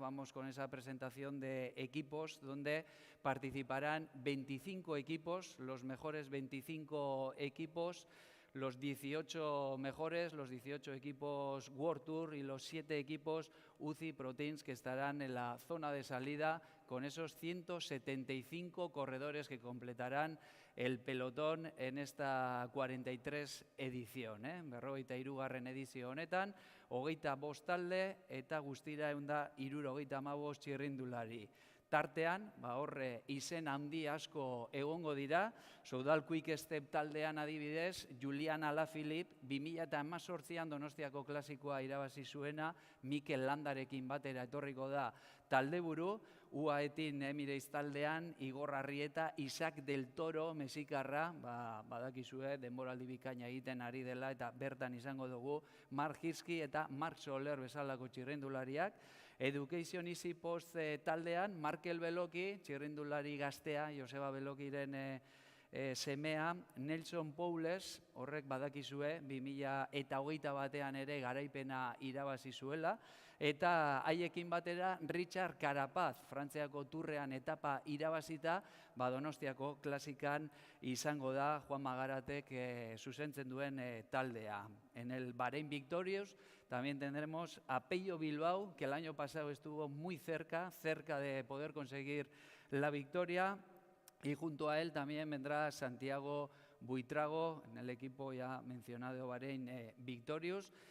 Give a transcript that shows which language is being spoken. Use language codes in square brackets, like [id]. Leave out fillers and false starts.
[es] Vamos con esa presentación de equipos, donde participarán 25 equipos, los mejores 25 equipos, los 18 mejores, los 18 equipos World Tour y los 7 equipos UCI Pro Teams que estarán en la zona de salida con esos 175 corredores que completarán el pelotón en esta 43 edición. [eu] 43. edizio honetan, 25 talde eta guztira 175 txirrindulari. Tartean, horre izen handi asko egongo dira, Soudal Quick Step taldean adibidez, Julian Alaphilippe 2018an Donostiako klasikoa irabazi zuena, Mikel Landarekin batera etorriko da taldeburu, UAE-tin Emirates taldean, Igor Arrieta, Isaac del Toro, mexikarra, badakizue, denboraldi bikaina egiten ari dela, eta bertan izango dugu, Mark Hirschi eta Mark Soler bezalako txirrindulariak, Education Easy Post taldean, Markel Beloki, txirrindulari gaztea, Joseba Belokiren semea, Nelson Poules, horrek badakizue, 2021an ere garaipena irabazi zuela, eta haiekin batera Richard Carapaz, Frantziako turrean etapa irabazita, Donostiako klasikan izango da Juan Magaratek zuzentzen duen taldea. [es] En el Bahrein Victorious también tendremos a Pello Bilbao, que el año pasado estuvo muy cerca de poder conseguir la victoria, y junto a él también vendrá Santiago Buitrago, en el equipo ya mencionado Bahrein Victorious.